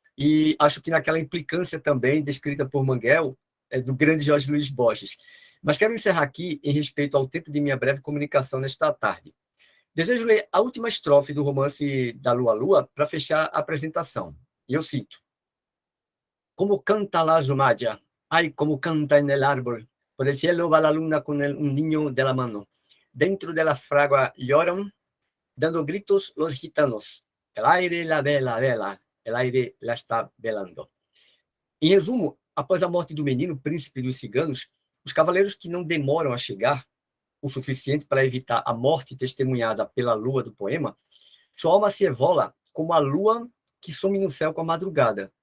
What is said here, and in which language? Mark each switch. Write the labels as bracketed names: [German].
[Portuguese] E acho que naquela implicância também descrita por Manguel, do grande Jorge Luiz Borges. Mas quero encerrar aqui em respeito ao tempo de minha breve comunicação nesta tarde. Desejo ler a última estrofe do romance da Lua Lua para fechar a apresentação. E eu cito. [Spanish] Como canta la zumadia, ay, como canta en el árbol, por el cielo va la luna con un niño de la mano. Dentro de la fragua lloran, dando gritos los gitanos. El aire la vela, vela. El aire la está velando. [Portuguese] Em resumo, após a morte do menino, príncipe dos ciganos, os cavaleiros que não demoram a chegar, o suficiente para evitar a morte testemunhada pela lua do poema, sua alma se evola como a lua que some no céu com a madrugada.